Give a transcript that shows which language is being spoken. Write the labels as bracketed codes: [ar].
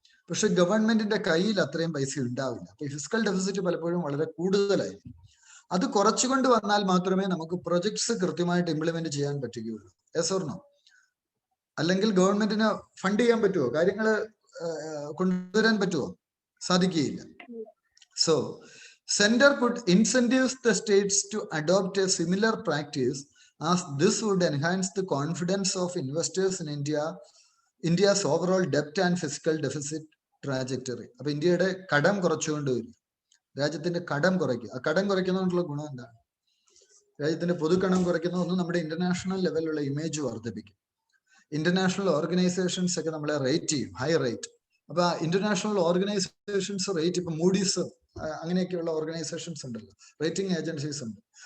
[ml] പക്ഷെ ഗവൺമെന്റിന്റെ കയ്യിൽ അത്രയും പൈസ ഉണ്ടാവില്ല. അപ്പൊ ഈ ഫിസിക്കൽ ഡെഫിസിറ്റ് പലപ്പോഴും വളരെ കൂടുതലായിരിക്കും. അത് കുറച്ചുകൊണ്ട് വന്നാൽ മാത്രമേ നമുക്ക് പ്രൊജക്ട്സ് കൃത്യമായിട്ട് ഇംപ്ലിമെന്റ് ചെയ്യാൻ പറ്റുകയുള്ളൂ. [en] Yes or no? [ml] അല്ലെങ്കിൽ ഗവൺമെന്റിന് ഫണ്ട് ചെയ്യാൻ പറ്റുമോ? കാര്യങ്ങൾ കൊണ്ടുവരാൻ പറ്റുമോ? സാധിക്കുകയില്ല. [en] So Center could incentives the states to adopt a similar practice, as this would enhance the confidence of investors in India's overall debt and fiscal deficit trajectory. [ml] അപ്പൊ ഇന്ത്യയുടെ കടം കുറച്ചുകൊണ്ട് വരും. രാജ്യത്തിന്റെ കടം കുറയ്ക്കുക. ആ കടം കുറയ്ക്കുന്നതുകൊണ്ടുള്ള ഗുണം എന്താണ്? രാജ്യത്തിന്റെ പൊതുക്കടം കുറയ്ക്കുന്ന ഒന്ന് നമ്മുടെ ഇന്റർനാഷണൽ ലെവലിലുള്ള ഇമേജ് വർദ്ധിപ്പിക്കും. ഇന്റർനാഷണൽ ഓർഗനൈസേഷൻസ് ഒക്കെ നമ്മളെ റേറ്റ് ചെയ്യും, ഹൈ റേറ്റ്. അപ്പൊ ഇന്റർനാഷണൽ ഓർഗനൈസേഷൻസ് റേറ്റ്, ഇപ്പൊ മൂഡീസ് അങ്ങനെയൊക്കെയുള്ള ഓർഗനൈസേഷൻസ് ഉണ്ടല്ലോ, റേറ്റിംഗ് ഏജൻസീസ് ഉണ്ട്.